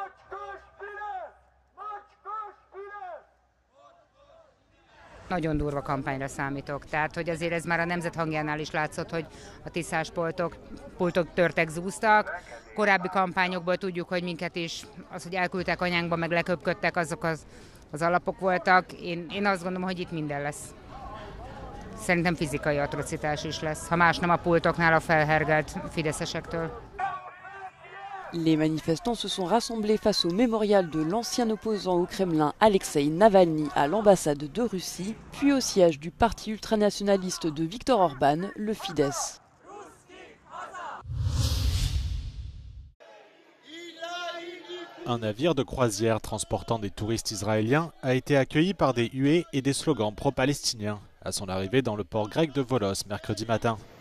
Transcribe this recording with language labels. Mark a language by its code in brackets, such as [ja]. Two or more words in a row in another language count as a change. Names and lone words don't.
[hu] Nagyon durva kampányra számítok, tehát hogy azért ez már a Nemzet hangjánál is látszott, hogy a tisztás pultok törtek, zúztak. Korábbi kampányokból tudjuk, hogy minket is, az, hogy elküldtek anyánkba, meg leköpködtek, azok az alapok voltak. Én azt gondolom, hogy itt minden lesz. Szerintem fizikai atrocitás is lesz, ha más nem a pultoknál a felhergelt fideszesektől. [fr] Les manifestants se sont rassemblés face au mémorial de l'ancien opposant au Kremlin Alexei Navalny à l'ambassade de Russie, puis au siège du parti ultranationaliste de Viktor Orban, le Fidesz. Un navire de croisière transportant des touristes israéliens a été accueilli par des huées et des slogans pro-palestiniens à son arrivée dans le port grec de Volos mercredi matin.